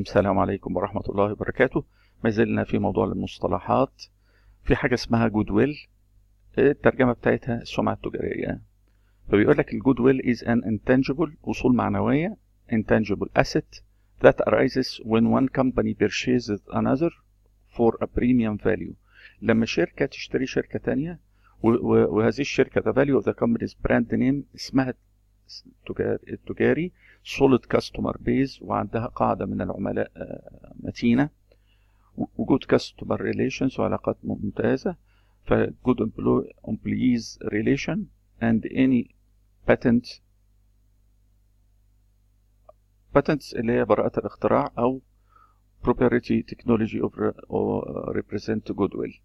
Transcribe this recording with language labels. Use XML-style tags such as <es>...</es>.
<ar>السلام عليكم ورحمة الله وبركاته. ما زلنا في موضوع المصطلحات. في حاجة اسمها جود ويل، الترجمة بتاعتها السمعة التجارية. فبيقول لك الجود ويل</ar> <en>is an intangible،</en> <ar>أصول معنوية،</ar> <en>intangible asset that arises when one company purchases another for a premium value.</en> <ar>لما شركة تشتري شركة تانية وهذه الشركة</ar> <en>the value of the company's brand name،</en> <ar>اسمها التجاري</ar> <en>solid customer base،</en> <ar>وعندها قاعدة من العملاء متينة، وجود</ar> <en>customer relations</en> <ar>وعلاقات ممتازة، فجود</ar> <en>employees relation and any patents</en> <ar>اللي هي براءة الاختراع أو</ar> <en>proprietary technology of represent goodwill.</en>